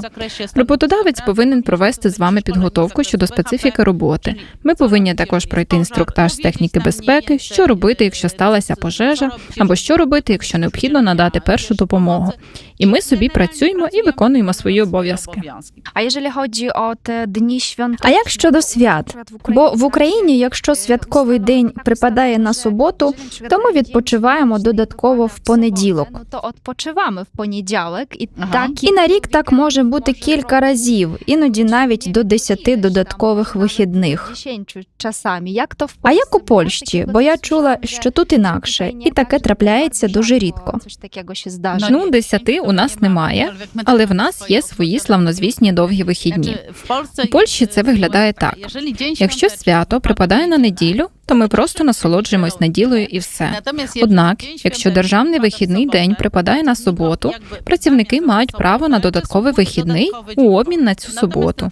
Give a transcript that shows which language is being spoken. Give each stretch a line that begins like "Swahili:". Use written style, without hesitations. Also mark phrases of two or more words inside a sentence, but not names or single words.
Ukrainian: Роботодавець повинен провести з вами підготовку щодо специфіки роботи. Ми повинні також пройти інструктаж з техніки безпеки, що робити, якщо сталася пожежа, або що робити, якщо необхідно надати першу допомогу. І ми собі працюємо і виконуємо свої обов'язки.
Polish: A jeżeli chodzi o te dni świąteczne...
Ukrainian: А як щодо свят? Бо в Україні, якщо святковий день припадає на суботу, то ми відпочиваємо додатково в понеділок.
Polish: To odpoczywamy w poniedziałek i
Ukrainian: Ага. І на рік так може бути кілька разів, іноді навіть до 10 додаткових вихідних.
Polish: 10 czasami. Jak to w
Ukrainian: А як у Польщі? Бо я чула, що тут інакше, і таке трапляється дуже рідко.
Polish: Coś takiego się zdarza.
Ukrainian: Ну, 10 у нас немає, але в нас є свої славнозвісні довгі вихідні. У Польщі це виглядає так. Якщо свято припадає на неділю, то ми просто насолоджуємось неділею і все. Однак, якщо державний вихідний день припадає на суботу, працівники мають право на додатковий вихідний у обмін на цю суботу.